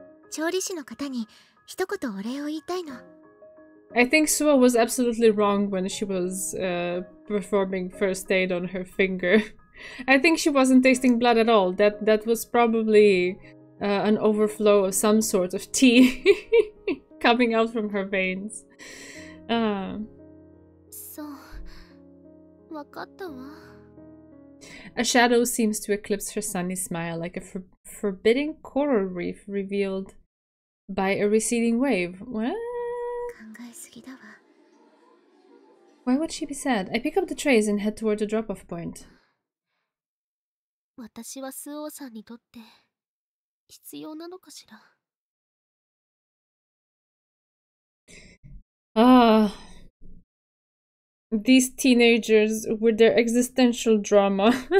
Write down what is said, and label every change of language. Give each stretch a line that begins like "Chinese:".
Japanese: 調理師の方に一言お礼を言いたいの。
English: I think Sua was absolutely wrong when she was performing first aid on her finger. I think she wasn't tasting blood at all. That was probably an overflow of some sort of tea coming out from her veins.
Japanese: そう、わかったわ。
English: A shadow seems to eclipse her sunny smile, like a forbidding coral reef revealed by a receding wave. What?
Japanese: 考えすぎだわ。
English: Why would she be sad? I pick up the trays and head toward the drop-off point.
Japanese: 私はスオーさんにとって必要なのかしら。
English: Ah, these teenagers with their existential drama.